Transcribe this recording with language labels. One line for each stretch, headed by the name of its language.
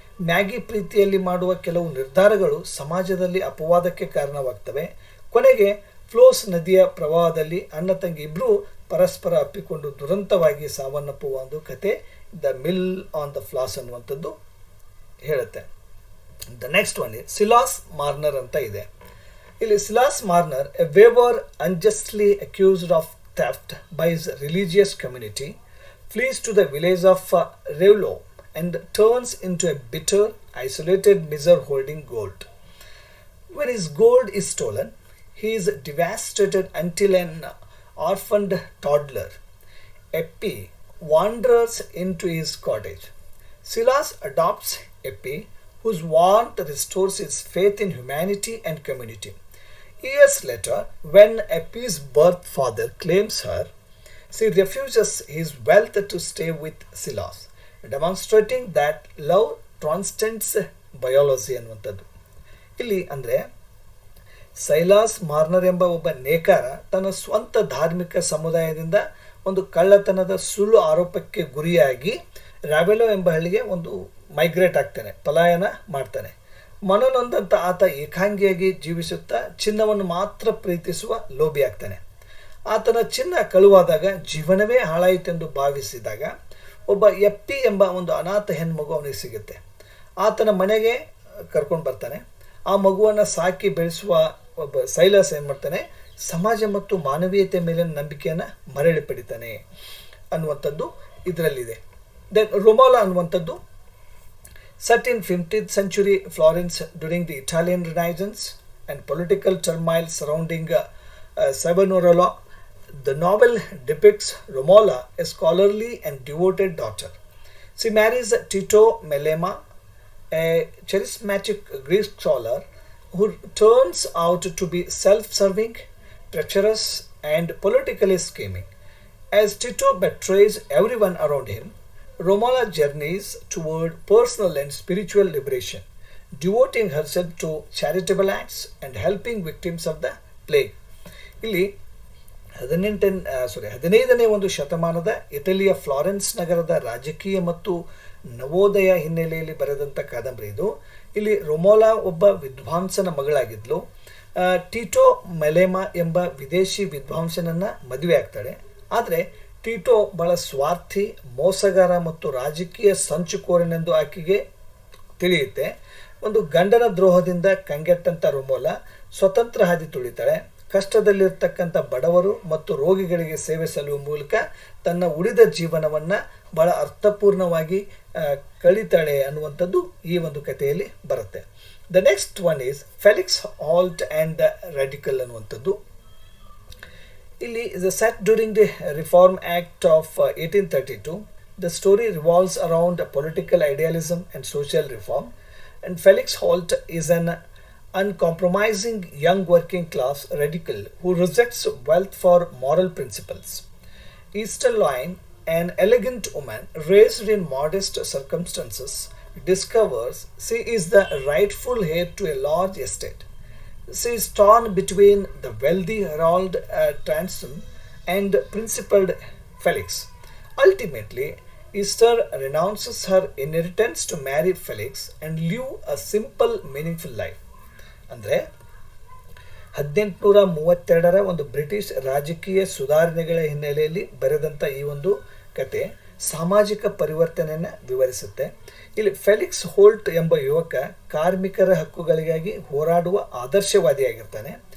Kannada: Maggi ಪ್ರೀತಿಯಲ್ಲಿ ಮಾಡುವ ಕೆಲವು ನಿರ್ಧಾರಗಳು ಸಮಾಜದಲ್ಲಿ ಅಪವಾದಕ್ಕೆ ಕಾರಣವಾಗ್ತವೆ. ಕೊನೆಗೆ ಫ್ಲೋಸ್ ನದಿಯ ಪ್ರವಾಹದಲ್ಲಿ ಅಣ್ಣ ತಂಗಿ ಇಬ್ಬರೂ ಪರಸ್ಪರ ಅಪ್ಪಿಕೊಂಡು ದುರಂತವಾಗಿ ಸಾವನ್ನಪ್ಪುವ ಒಂದು ಕತೆ the mill on the flaws ಅನ್ನುವಂಥದ್ದು ಹೇಳುತ್ತೆ.
English: The next one Silas Marner ಅಂತ ಇದೆ. ಇಲ್ಲಿ Silas Marner, a weaver unjustly accused of theft by his religious community, flees to the village of Revlo and turns into a bitter, isolated miser holding gold. When his gold is stolen, he is devastated until an orphaned toddler, Eppie, wanders into his cottage. Silas adopts Eppie, whose warmth restores his faith in humanity and community. Years later, when Eppie's birth father claims her, she refuses his wealth to stay with Silas, demonstrating that love transcends biology ಅನ್ನುವಂಥದ್ದು.
Kannada: ಇಲ್ಲಿ ಅಂದರೆ ಸೈಲಾಸ್ ಮಾರ್ನರ್ ಎಂಬ ಒಬ್ಬ ನೇಕಾರ ತನ್ನ ಸ್ವಂತ ಧಾರ್ಮಿಕ ಸಮುದಾಯದಿಂದ ಒಂದು ಕಳ್ಳತನದ ಸುಳ್ಳು ಆರೋಪಕ್ಕೆ ಗುರಿಯಾಗಿ ರಾವೆಲೋ ಎಂಬ ಹಳ್ಳಿಗೆ ಒಂದು ಮೈಗ್ರೇಟ್ ಆಗ್ತಾನೆ, ಪಲಾಯನ ಮಾಡ್ತಾನೆ. ಮನನೊಂದಂಥ ಆತ ಏಕಾಂಗಿಯಾಗಿ ಜೀವಿಸುತ್ತಾ ಚಿನ್ನವನ್ನು ಮಾತ್ರ ಪ್ರೀತಿಸುವ ಲೋಭಿ ಆಗ್ತಾನೆ. ಆತನ ಚಿನ್ನ ಕಳುವಾದಾಗ ಜೀವನವೇ ಹಾಳಾಯಿತೆಂದು ಭಾವಿಸಿದಾಗ ಒಬ್ಬ ಎಪ್ಪಿ ಎಂಬ ಒಂದು ಅನಾಥ ಹೆಣ್ಮಗು ಅವನಿಗೆ ಸಿಗುತ್ತೆ. ಆತನ ಮನೆಗೆ ಕರ್ಕೊಂಡು ಬರ್ತಾನೆ. ಆ ಮಗುವನ್ನು ಸಾಕಿ ಬೆಳೆಸುವ ಒಬ್ಬ ಸೈಲಾಸ್ ಏನು ಮಾಡ್ತಾನೆ, ಸಮಾಜ ಮತ್ತು ಮಾನವೀಯತೆ ಮೇಲಿನ ನಂಬಿಕೆಯನ್ನು ಮರಳಿ ಪಡಿತಾನೆ ಅನ್ನುವಂಥದ್ದು ಇದರಲ್ಲಿದೆ.
English: then Romola
Kannada: ಅನ್ನುವಂಥದ್ದು
English: set in 15th century Florence during the Italian Renaissance and political turmoil surrounding Savonarola. The novel depicts Romola, a scholarly and devoted daughter. She marries Tito Melema, a charismatic Greek scholar who turns out to be self-serving, treacherous, and politically scheming. As Tito betrays everyone around him, Romola journeys toward personal and spiritual liberation, devoting herself to charitable acts and helping victims of the plague. ಇಲ್ಲಿ
Kannada: 15ನೇ ಒಂದು ಶತಮಾನದ ಇಟಲಿಯ Florence ನಗರದ ರಾಜಕೀಯ ಮತ್ತು ನವೋದಯ ಹಿನ್ನೆಲೆಯಲ್ಲಿ ಬರೆದಂಥ ಕಾದಂಬರಿ ಇದು. ಇಲ್ಲಿ ರೊಮೋಲಾ ಒಬ್ಬ ವಿದ್ವಾಂಸನ ಮಗಳಾಗಿದ್ಲು. ಟೀಟೋ ಮೆಲೆಮಾ ಎಂಬ ವಿದೇಶಿ ವಿದ್ವಾಂಸನನ್ನು ಮದುವೆ ಆಗ್ತಾಳೆ. ಆದರೆ ಟೀಟೋ ಬಹಳ ಸ್ವಾರ್ಥಿ, ಮೋಸಗಾರ ಮತ್ತು ರಾಜಕೀಯ ಸಂಚುಕೋರನೆಂದು ಆಕೆಗೆ ತಿಳಿಯುತ್ತೆ. ಒಂದು ಗಂಡನ ದ್ರೋಹದಿಂದ ಕಂಗೆಟ್ಟಂಥ ರೊಮೋಲಾ ಸ್ವತಂತ್ರ ಹಾದಿ ತುಳಿತಾಳೆ. ಕಷ್ಟದಲ್ಲಿರ್ತಕ್ಕಂಥ ಬಡವರು ಮತ್ತು ರೋಗಿಗಳಿಗೆ ಸೇವೆ ಸಲ್ಲುವ ಮೂಲಕ ತನ್ನ ಉಳಿದ ಜೀವನವನ್ನು ಬಹಳ ಅರ್ಥಪೂರ್ಣವಾಗಿ ಕಳೀತಾಳೆ ಅನ್ನುವಂಥದ್ದು ಈ ಒಂದು ಕಥೆಯಲ್ಲಿ ಬರುತ್ತೆ.
English: The next one is Felix Holt and the radical ಅನ್ನುವಂಥದ್ದು. ಇಲ್ಲಿ the set during the reform act of 1832. The story revolves around political idealism and social reform. And Felix Holt is an uncompromising young working class radical who rejects wealth for moral principles. Easterline, an elegant woman raised in modest circumstances, discovers she is the rightful heir to a large estate. She is torn between the wealthy Harold Transome and principled Felix. Ultimately, Esther renounces her inheritance to marry Felix and live a simple, meaningful life.
Kannada: ಅಂದರೆ 1832ರ ಒಂದು British ರಾಜಕೀಯ ಸುಧಾರಣೆಗಳ ಹಿನ್ನೆಲೆಯಲ್ಲಿ ಬರೆದಂಥ ಈ ಒಂದು ಕತೆ ಸಾಮಾಜಿಕ ಪರಿವರ್ತನೆಯನ್ನು ವಿವರಿಸುತ್ತೆ. ಇಲ್ಲಿ ಫೆಲಿಕ್ಸ್ ಹೋಲ್ಟ್ ಎಂಬ ಯುವಕ ಕಾರ್ಮಿಕರ ಹಕ್ಕುಗಳಿಗಾಗಿ ಹೋರಾಡುವ ಆದರ್ಶವಾದಿಯಾಗಿರ್ತಾನೆ.